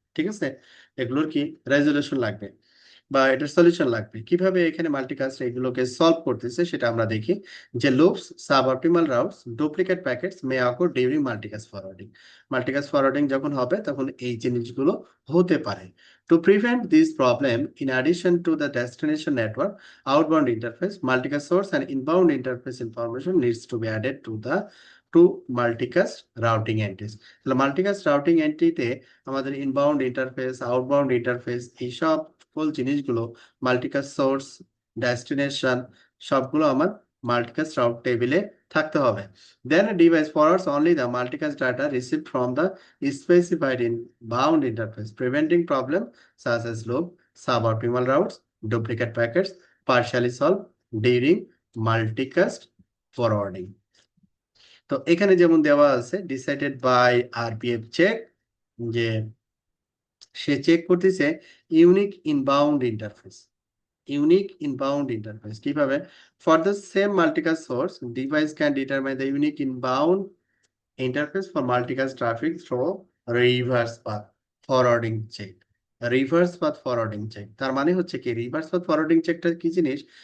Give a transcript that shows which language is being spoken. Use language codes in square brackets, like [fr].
[bn] ঠিক আছে, এগুলোর কি রেজুলেশন লাগবে বা এটার সলিউশন লাগবে, কিভাবে এখানে মাল্টিকাস্ট এগুলোকে সলভ করতেছে সেটা আমরা দেখি। [en] যে loops, suboptimal routes, duplicate packets may occur during [bn] multicast forwarding, multicast forwarding যখন হবে তখন এই জিনিসগুলো হতে পারে। [en] To prevent this problem in addition to the destination network outbound interface, multicast source and inbound interface information needs to be added to the two multicast routing entities। [bn] তাহলে multicast routing এন্টিটিতে আমাদের inbound interface, outbound interface, এই সকল জিনিসগুলো multicast source, destination সবগুলো আমার multicast route টেবিলে থাকতে হবে। [en] Then a device forwards only the multicast data received from the specified inbound interface, preventing problems such as loop, suboptimal routes, duplicate packets partially solved during multicast forwarding। [bn] তো এখানে যেমন দেওয়া আছে ডিসাইডেড বাই আরপিএফ চেক, যে সে check করতেছে unique inbound interface, [en] unique inbound interface [bn] কিভাবে? [en] for the same multicast source device can determine the unique inbound interface for multicast traffic through reverse path forwarding check [bn] reverse path forwarding check তার মানে হচ্ছে কি reverse path forwarding চেকটা কি জিনিস?